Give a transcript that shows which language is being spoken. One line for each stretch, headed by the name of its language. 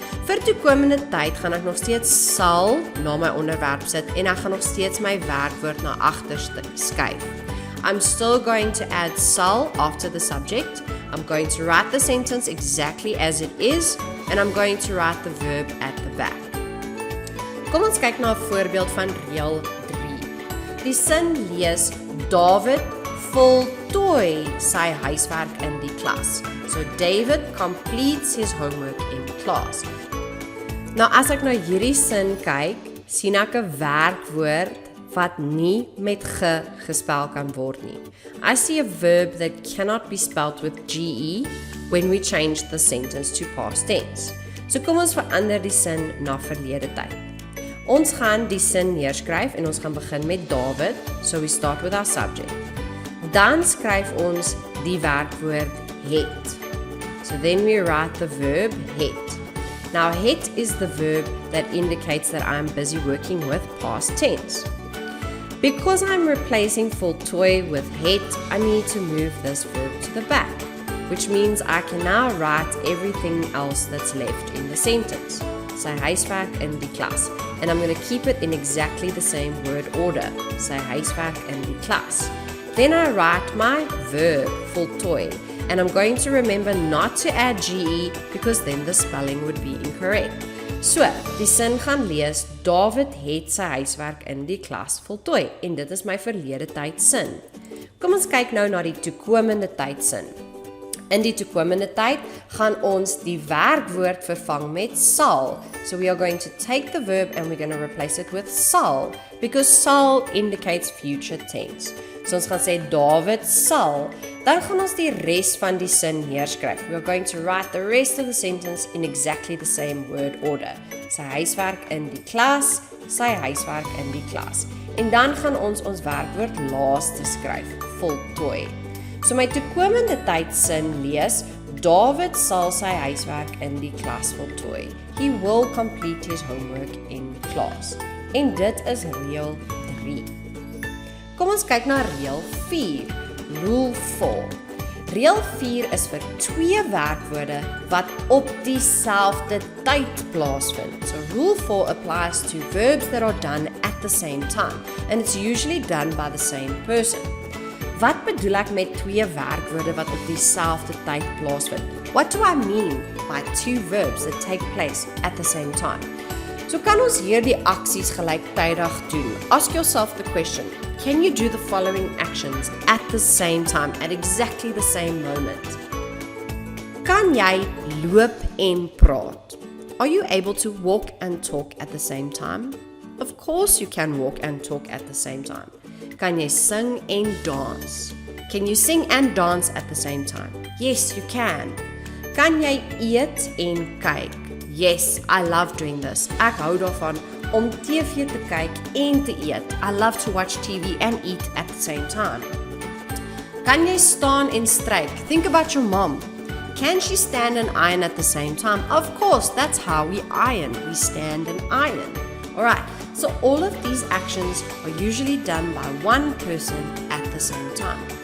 Afrikaans: Vir toekomende tyd gaan ek nog steeds sal na my onderwerp sit en ek gaan nog steeds my werkwoord na agter skuif.
English: I'm still going to add sal after the subject. I'm going to write the sentence exactly as it is, and I'm going to write the verb at the back.
Afrikaans: Kom ons kyk na 'n voorbeeld van reël 3. Die sin lees: David voltooi sy huiswerk in die klas.
English: So David completes his homework in class.
Afrikaans: Nou as ek na hierdie sin kyk, sien ek 'n werkwoord wat nie met ge gespel kan word nie.
English: I see a verb that cannot be spelled with ge when we change the sentence to past tense.
Afrikaans: So kom ons verander die sin na verlede tyd. Ons gaan die sin neerskryf en ons gaan begin met David,
English: so we start with our subject.
Afrikaans: Dan skryf ons die werkwoord het.
English: So then we write the verb het. Now het is the verb that indicates that I'm busy working with past tense. Because I'm replacing voltooi with het, I need to move this verb to the back, which means I can now write everything else that's left in the sentence.
Afrikaans: Sy huiswerk in die klas.
English: And I'm going to keep it in exactly the same word order.
Afrikaans: Sy huiswerk in die klas.
English: Then I write my verb, voltooi, and I'm going to remember not to add ge because then the spelling would be incorrect.
Afrikaans: So, die sin gaan lees: David het sy huiswerk in die klas voltooi, en dit is my verlede tyd sin. Kom ons kyk nou na die toekomende tyd sin. In die toekomende tyd gaan ons die werkwoord vervang met sal.
English: So we are going to take the verb and we're going to replace it with sal, because sal indicates future tense.
Afrikaans: So ons gaan sê David sal, dan gaan ons die res van die sin neerskryf.
English: We are going to write the rest of the sentence in exactly the same word order.
Afrikaans: Sy huiswerk in die klas, sy huiswerk in die klas. En dan gaan ons werkwoord laaste skryf, voltooi. So my toekomende tyd sin lees: David sal sy huiswerk in die klas voltooi.
English: He will complete his homework in class.
Afrikaans: En dit is reël 3. Kom ons kyk na reël 4,
English: rule 4.
Afrikaans: Reël 4 is vir 2 werkwoorde wat op dieselfde tyd plaasvind.
English: So rule 4 applies to verbs that are done at the same time, and it's usually done by the same person.
Afrikaans: Wat bedoel ek met 2 werkwoorde wat op dieselfde tyd plaasvind?
English: What do I mean by 2 verbs that take place at the same time?
Afrikaans: So kan ons hier die aksies gelyktydig doen.
English: Ask yourself the question: can you do the following actions at the same time, at exactly the same moment?
Afrikaans: Kan jy loop en praat?
English: Are you able to walk and talk at the same time? Of course you can walk and talk at the same time.
Afrikaans: Kan jy sing en dans?
English: Can you sing and dance at the same time? Yes, you can.
Afrikaans: Kan jy eet en kyk?
English: Yes, I love doing this.
Afrikaans: Ek hou daarvan om TV te kyk en te eet.
English: I love to watch TV and eat at the same time.
Afrikaans: Kan jy staan en stryk?
English: Think about your mom. Can she stand and iron at the same time? Of course, that's how we iron. We stand and iron. Alright, so all of these actions are usually done by one person at the same time.